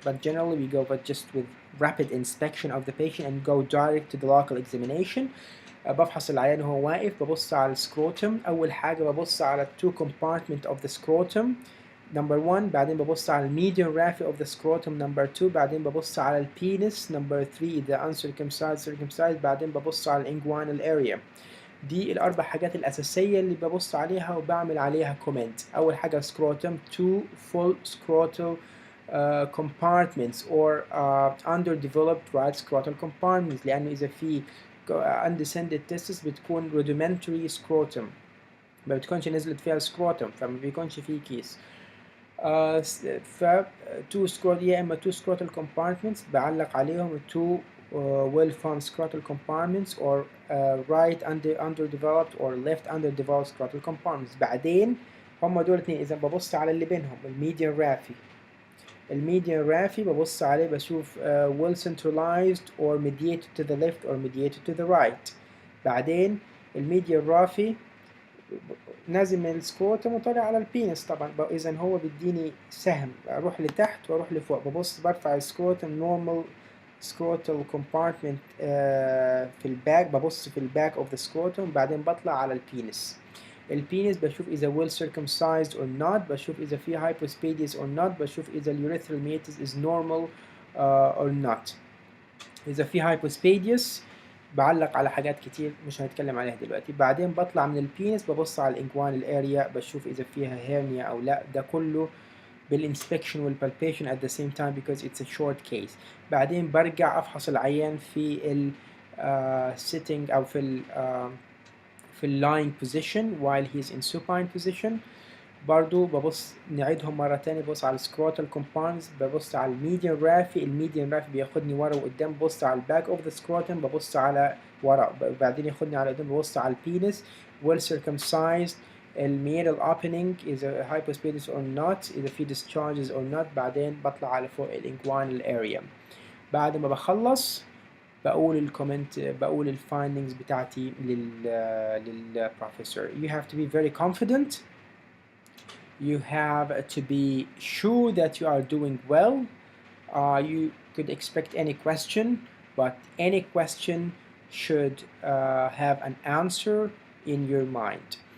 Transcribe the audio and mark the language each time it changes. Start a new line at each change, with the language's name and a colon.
English: But generally we go just with rapid inspection of the patient and go direct to the local examination.
Arabic: بفحص العيان وهو واقف، ببص على السكروتم. أول حاجة ببص على
English: two compartment of the scrotum
Arabic: number 1، بعدين ببص على median raphe of the scrotum number 2، بعدين ببص على البينس number 3
English: the uncircumcised circumcised،
Arabic: بعدين ببص على الinguinal area. دي الأربع حاجات الأساسية اللي ببص عليها وبعمل عليها كومنت. أول حاجة scrotum،
English: two full scrotal compartments
Arabic: or underdeveloped right scrotal compartments، لأنه إذا في undescended testis بتكون rudimentary scrotum، ما بتكونش نزلت فيها scrotum، فما بيكونش فيه كيس. ف two scrotal يا إما two scrotal compartments بعلق عليهم
English: two well-formed scrotal compartments or right underdeveloped or left underdeveloped scrotal compartments.
Arabic: بعدين هم دول اتنين. إذا ببص على اللي بينهم الميديان رافي، الميديان رافي ببص عليه بشوف
English: well centralized or mediated to the left or mediated to the right.
Arabic: بعدين الميديان رافي نازل من السكروتم وطالع على البينس طبعا. إذا هو بيديني سهم أروح لتحت وأروح لفوق. ببص برفع السكروتم
English: normal scrotal compartment
Arabic: في الباك، ببص في الباك of the scrotum، بعدين بطلع على البينس. البينس بشوف إذا
English: well circumcised or not،
Arabic: بشوف إذا في
English: hypospadias or not،
Arabic: بشوف إذا
English: urethral meatus is normal or not.
Arabic: إذا في hypospadias بعلق على حاجات كتير مش هنتكلم عليها دلوقتي. بعدين بطلع من البينس ببص على الانجوانال اريا، بشوف إذا فيها هيرنيا أو لا. ده كله بالإنسبكشن والبالبيشن
English: at the same time because it's a short case.
Arabic: بعدين برجع أفحص العيان في ال sitting أو في ال lying position
English: while he's in supine position.
Arabic: برضو ببص نعيدهم مرة تانية. ببص على السكروتال compartments، ببص على الميديان رافي، الميديان رافي بياخدني ورا وقدام، ببص على الباك اوف ذا سكروتم، ببص على ورا، بعدين ياخدني على قدام، ببص على البينس well circumcised، الميرال opening إذا
English: hypospadias or not،
Arabic: إذا في
English: discharges or not.
Arabic: بعدين بطلع على فوق الانجوانال area. بعد ما بخلص بقول الكومنت، بقول الفايندينجز بتاعتي للبروفيسور.
English: You have to be very confident. You have to be sure that you are doing well. You could expect any question, but any question should have an answer in your mind.